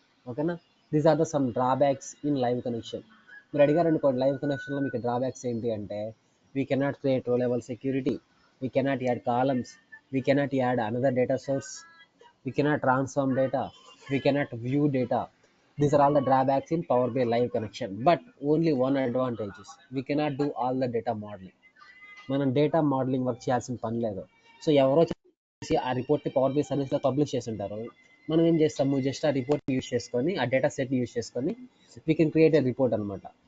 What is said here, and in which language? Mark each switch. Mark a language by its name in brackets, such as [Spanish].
[English] ఓకేనా, these are the some drawbacks in live connection. [Telugu] మీరు అడిగారు అనుకోండి, లైవ్ కనెక్షన్లో మీకు డ్రాబ్యాక్స్ ఏంటి అంటే, [English] We cannot create row level security, we cannot add columns, we cannot add another data source, we cannot transform data, we cannot view data. These are all the drawbacks in Power BI live connection. But only one advantage is we cannot do all the data modeling. [Telugu] మనం data modelling work చేయాల్సిన పని లేదు. So ఎవరో చేసి ఆ రిపోర్ట్ని power by సర్వీస్లో publish చేసి ఉంటారు. మనం ఏం చేస్తాము, జస్ట్ ఆ రిపోర్ట్ని యూజ్ చేసుకొని, ఆ డేటా సెట్ని యూజ్ చేసుకొని [English] we can create a report [Telugu] అనమాట.